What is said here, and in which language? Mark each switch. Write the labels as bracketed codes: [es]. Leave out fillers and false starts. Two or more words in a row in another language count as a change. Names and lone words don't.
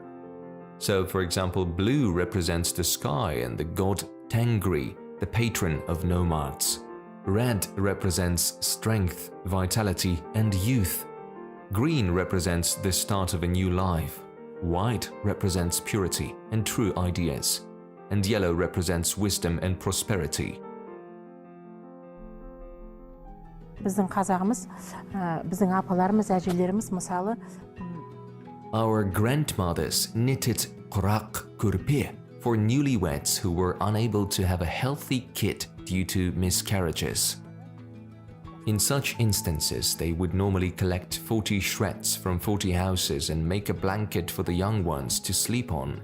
[en] So, for example, blue represents the sky and the god Tengri, the patron of nomads. Red represents strength, vitality, and youth. Green represents the start of a new life. White represents purity and true ideas. And yellow represents wisdom and prosperity. [kk] Біздің қазағымыз, біздің апаларымыз, әжелеріміз мысалы [en] Our grandmothers knitted Kurak korpe for newlyweds who were unable to have a healthy kid due to miscarriages. In such instances, they would normally collect 40 shreds from 40 houses and make a blanket for the young ones to sleep on.